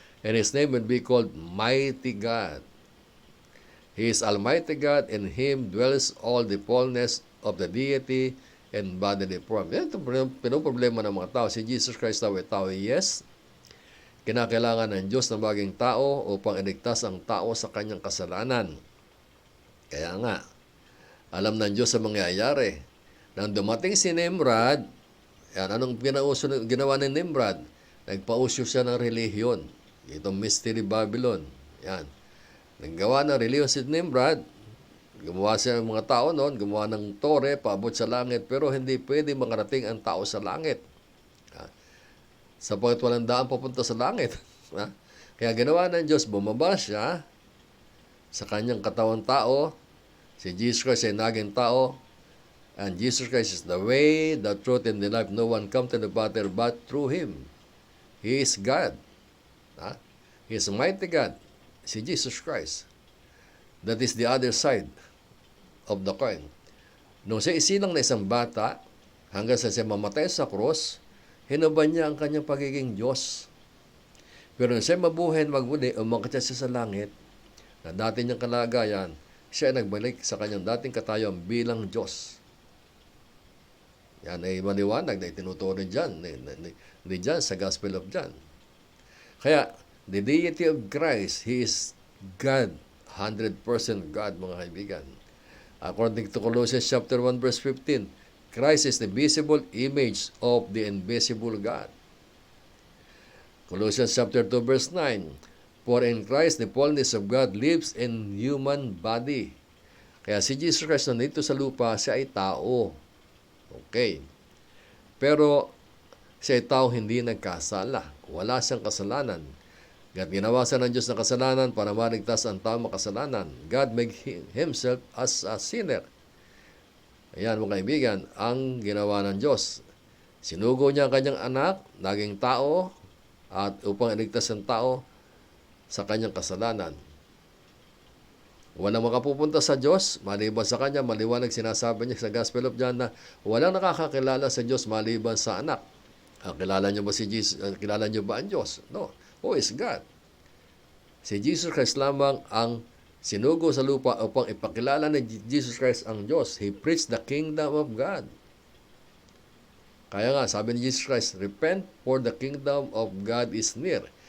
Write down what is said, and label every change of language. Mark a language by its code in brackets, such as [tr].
[en] And His name will be called Mighty God. He is Almighty God, in Him dwells all the fullness of the deity and bodily form. [tl] Yan itong pinoproblema ng mga tao. Si Jesus Christ daw ay tao, yes. Kinakailangan ng Diyos na maging tao upang iligtas ang tao sa kanyang kasalanan. Kaya nga, alam ng Diyos ang mangyayari. Nang dumating si Nimrod, yan, anong ginawa ni Nimrod? Nagpausyo siya ng relihiyon. Itong Mystery Babylon. Yan. Naggawa ng relihiyon si Nimrod. Gumawa siya ng mga tao noon. Gumawa ng tore, paabot sa langit. Pero hindi pwede makarating ang tao sa langit. Sapagkat walang daan papunta sa langit. Kaya ginawa ng Diyos, bumaba siya sa kanyang katawan tao. Si Jesus Christ ay naging tao. [en] And Jesus Christ is the way, the truth, and the life. No one comes to the Father but through Him. He is God. He is mighty God. Si Jesus Christ. That is the other side of the coin. [tl] Nung siya isilang na isang bata, hanggang sa siya mamatay sa krus, hinuban niya ang kanyang pagiging Diyos. Pero nung siya mabuhay magmuli, umakit siya sa langit, na dati niyang kalagayan, siya ay nagbalik sa kanyang dating katayuan bilang Diyos. Yan ay maliwanag na itinuturo dyan, ni John sa Gospel of John. [en] Kaya, the deity of Christ, He is God, 100% God, mga kaibigan. According to Colossians chapter 1, verse 15, Christ is the visible image of the invisible God. Colossians chapter 2, verse 9, for in Christ the fullness of God lives in human body. [tl] Kaya si Jesus Christ nandito sa lupa, siya ay tao. Okay. Pero siya ay tao hindi nagkasala. Wala siyang kasalanan. God ginawa siya ng Diyos ng kasalanan para maligtas ang tao makasalanan. [en] God made Himself as a sinner. [tl] Ayan mga kaibigan, ang ginawa ng Diyos. Sinugo niya ang kanyang anak, naging tao, at upang iligtas ang tao sa kanyang kasalanan. Walang makapupunta sa Diyos, maliban sa Kanya, maliwanag sinasabi niya sa Gospel of John na walang nakakakilala sa Diyos maliban sa anak. Kilala niyo ba si Jesus? Kilala niyo ba ang Diyos? No. [en] Who is God? [tl] Si Jesus Christ lamang ang sinugo sa lupa upang ipakilala ni Jesus Christ ang Diyos. [en] He preached the kingdom of God. [tl] Kaya nga, sabi ni Jesus Christ, [en] repent for the kingdom of God is near.